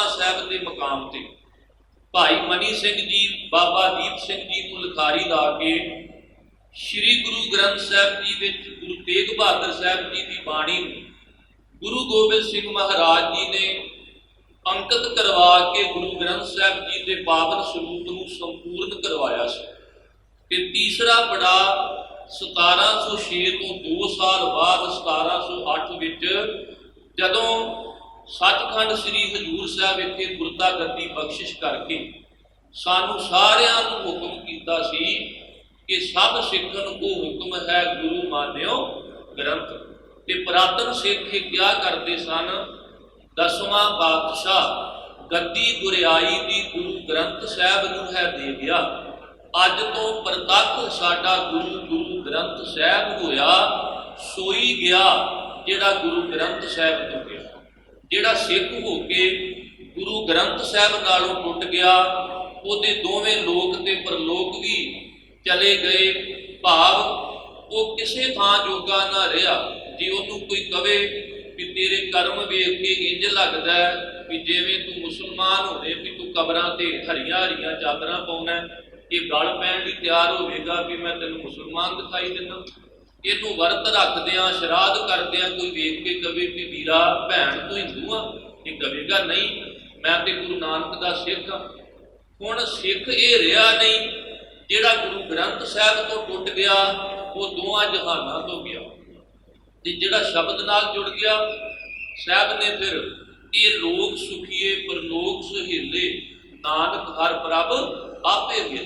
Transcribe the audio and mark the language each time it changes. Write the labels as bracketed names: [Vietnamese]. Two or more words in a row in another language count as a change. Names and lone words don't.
[Hindi] साहब के मकाम से भाई मनी सिंह जी बाबा दीप सिंह जी को लिखारी ला के श्री गुरु ग्रंथ साहब जी विच गुरु तेग बहादुर साहब जी की बाणी गुरु गोबिंद सिंह महाराज जी ने अंकित करवा के गुरु ग्रंथ साहब जी के पावन स्वरूप को संपूर्ण करवाया। [Punjabi] ਤੀਸਰਾ ਪੜਾਅ 1706 ਤੋ 2 ਸਾਲ ਬਾਅਦ 1708 ਵਿੱਚ ਜਦੋਂ ਸੱਚਖੰਡ ਸ੍ਰੀ ਹਜ਼ੂਰ ਸਾਹਬ ਵਿਖੇ ਗੁਰਤਾ ਗੱਦੀ ਬਖ਼ਸ਼ਿਸ਼ ਕਰਕੇ ਸਾਨੂੰ ਸਾਰਿਆਂ ਨੂੰ ਹੁਕਮ ਕੀਤਾ ਸੀ ਕਿ [Hindi] सब सिखन को हुक्म है गुरु मान्यो ग्रंथ। [Punjabi] ਤੇ ਪੁਰਾਤਨ ਸਿੱਖ ਕਿਆ ਕਰਤੇ ਸਨ, 10ਵਾਂ ਪਾਤਸ਼ਾਹ ਗੱਦੀ ਗੁਰਿਆਈ ਦੀ ਗੁਰੂ ਗ੍ਰੰਥ ਸਾਹਬ ਨੂੰ ਹੈ ਦੇ ਗਿਆ। ਅੱਜ ਤੋ ਪ੍ਰਤੱਖ ਸਾਡਾ ਗੁਰੂ ਗੁਰੂ ਗ੍ਰੰਥ ਸਾਹਬ ਹੋਇਆ, ਸੋਈ ਗਿਆ ਜਿਹੜਾ ਗੁਰੂ ਗ੍ਰੰਥ ਸਾਹਿਬ ਤੋ ਗਿਆ। ਜਿਹੜਾ ਸਿੱਖ ਹੋ ਕੇ ਗੁਰੂ ਗ੍ਰੰਥ ਸਾਹਿਬ ਨਾਲੋਂ ਟੁੱਟ ਗਿਆ, ਉਹਦੇ ਦੋਵੇਂ ਲੋਕ ਤੇ ਪਰਲੋਕ ਭੀ ਚਲੇ ਗਏ। ਭਾਵ ਵੋ ਕਿਸੀ ਥਾਂ ਜੋਗਾ ਨਾ ਰਿਹਾ। ਜੇ ਉਹਨੂੰ ਕੋਈ ਕਹੇ ਭੀ ਤੇਰੇ ਕਰਮ ਵੇਖ ਕੇ ਇੰਜ ਲਗਤਾ ਹੈ ਭੀ ਜਿਵੇਂ ਤੂੰ ਮੁਸਲਮਾਨ ਹੋਵੇ ਭੀ ਤੂੰ ਕਬਰਾਂ ਤੇ ਹਰੀਆਂ ਹਰੀਆਂ ਚਾਦਰਾਂ ਪਾਉਣਾ, ਯੇ ਗੱਲ ਪੈਣ ਲਈ ਤਿਆਰ ਹੋਵੇਗਾ ਭੀ ਮੈਂ ਤੈਨੂੰ ਮੁਸਲਮਾਨ ਦਿਖਾਈ ਦਿੰਦਾ। ਇਹਨੂੰ ਵਰਤ ਰੱਖਦਿਆਂ ਸ਼ਰਾਧ ਕਰਦਿਆਂ ਕੋਈ ਵੇਖ ਕੇ ਕਵੇ ਵੀ ਵੀਰਾ ਭੈਣ ਤੂੰ ਹਿੰਦੂ ਆ, ਇਹ ਕਵੇਗਾ ਨਹੀਂ ਮੈਂ ਤੇ ਗੁਰੂ ਨਾਨਕ ਦਾ ਸਿੱਖ ਆ। ਹੁਣ ਸਿੱਖ ਇਹ ਰਿਹਾ ਨਹੀਂ, ਜਿਹੜਾ ਗੁਰੂ ਗ੍ਰੰਥ ਸਾਹਿਬ ਤੋਂ ਟੁੱਟ ਗਿਆ ਉਹ ਦੋਹਾਂ ਜਹਾਨਾਂ ਤੋਂ ਗਿਆ, ਤੇ ਜਿਹੜਾ ਸ਼ਬਦ ਨਾਲ ਜੁੜ ਗਿਆ ਸਾਹਿਬ ਨੇ ਫਿਰ ਇਹ ਲੋਕ ਸੁਖੀਏ ਪਰਲੋਕ ਸੁਹੇਲੇ ਨਾਨਕ ਹਰ ਪ੍ਰਭ ਆਪੇ ਵੇਲੇ।